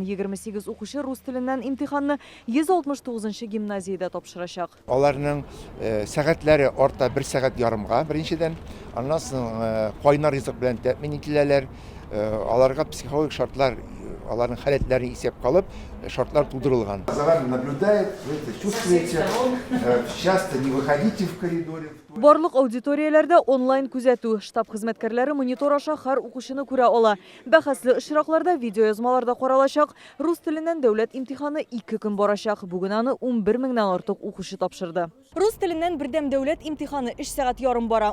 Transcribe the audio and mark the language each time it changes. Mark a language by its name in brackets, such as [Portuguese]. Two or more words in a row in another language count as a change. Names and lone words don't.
[Tatar] 28 укучы рус теленнән имтиханны 169-нчы гимназиядә тапшырачак. Аларның сәгатьләре арта 1 сәгать ярымга беренчедән, аннан соң кайнар ризык белән тәэмин ителәләр. Аларга психологик шартлар, аларның халәтләре исәп калып, шартлар тудырылган. [Russian] За вами наблюдает, вы это чувствуете. Часто не выходите в коридоре. [Tatar] Барлык аудиторияләрдә онлайн күзәтү, штаб хезмәткәрләре монитор аша һәр укучыны күрә ала. Бәхәсле очракларда видеоязмаларда каралачак. Рус теленнән дәүләт имтиханы 2 көн барачак. Бүген аны 11 меңнән артык укучы тапшырды. Рус теленнән бердәм дәүләт имтиханы 3 сәгать ярым бара.